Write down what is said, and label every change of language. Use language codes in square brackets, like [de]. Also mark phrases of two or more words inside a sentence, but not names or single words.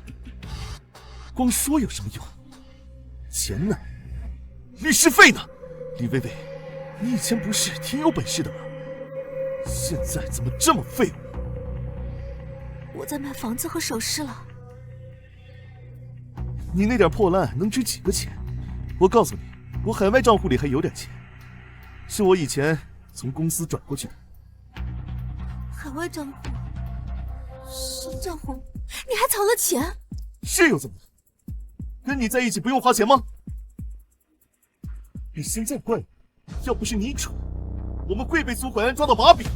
[zh] 光說有什麼用？錢呢？律師費呢？李薇薇，你以前不是挺有本事的嗎？現在怎麼這麼廢物？我在賣房子和首飾了。你那點破爛能值幾個錢？我告訴你，我海外賬戶裡還有點錢，是我以前從公司轉過去的。海外賬戶？什麼賬戶？你還藏了錢？是又怎麼了？跟你在一起不用花錢嗎？你現在怪我，要不是你蠢，我們會被蘇懷安抓到把柄。